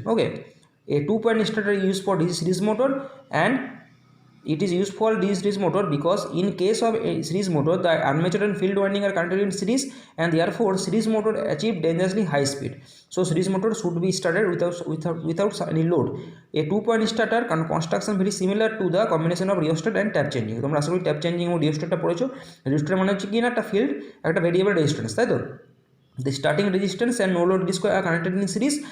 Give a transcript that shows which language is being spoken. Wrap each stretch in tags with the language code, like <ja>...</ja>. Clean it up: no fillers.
<en>Okay, a 2 point starter is used for DC series motor and it is used for DC series motor because in case of a series motor the armature and field winding are connected in series and therefore series motor achieve dangerously high speed, so series motor should be started without any load. A 2 point starter construction very similar to the combination of rheostat and tap changing.</en> <bn>তোমরা আসলে tap changing ও রিওস্ট্যাটটা পড়েছো। Rheostat মানে হচ্ছে কি না, একটা field একটা variable resistance, তাই তো?</bn> <en>The starting resistance and no load release coil are connected in series.</en>